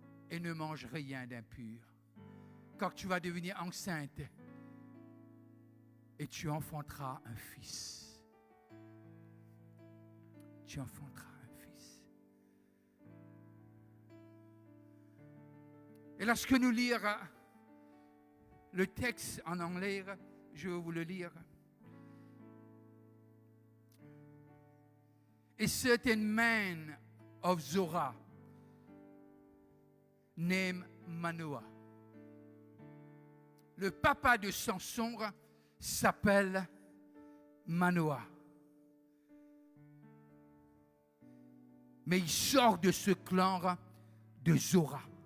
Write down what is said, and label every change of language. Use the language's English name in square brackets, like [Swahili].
[French] Et ne mange rien d'impur. Car tu vas devenir enceinte et tu enfanteras un fils. Tu enfanteras un fils. Et lorsque nous lirons le texte en anglais, je vais vous le lire. [English] A certain man of Zorah, named Manoah. [French] Le papa de Samson s'appelle Manoah. Mais il sort de ce clan de Zorah.